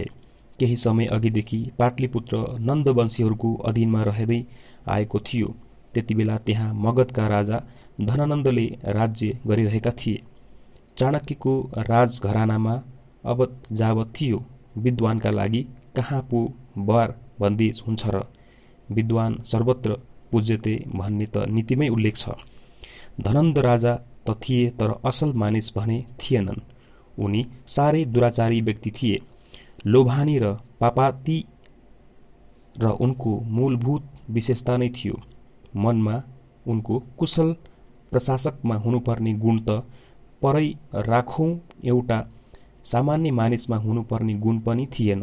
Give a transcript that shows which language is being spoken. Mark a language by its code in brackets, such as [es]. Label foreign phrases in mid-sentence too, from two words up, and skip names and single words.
[ne] केही समय अघिदेखि पाटलिपुत्र नन्दवंशीहरूको अधीनमा रहँदै आएको थियो। त्यतिबेला त्यहाँ मगधका राजा धननन्दले राज्य गरिरहेका थिए। चाणक्यको राजघरानामा अवत जावत थियो। विद्वानका लागि कहाँ पो बार बन्देज हुन्छ र? [sa] विद्वान सर्वत्र पूज्यते [ne] भन्ने त नीतिमै उल्लेख छ। धनन्द राजा त थिए, तर असल मानिस भने थिएनन्। उनी साह्रै दुराचारी व्यक्ति थिए। लोभानी र पापाती र उनको मूलभूत विशेषता नै थियो। मनमा उनको कुशल प्रशासकमा हुनुपर्ने गुण त परै राखौँ, एउटा सामान्य मानिसमा हुनुपर्ने गुण पनि थिएन।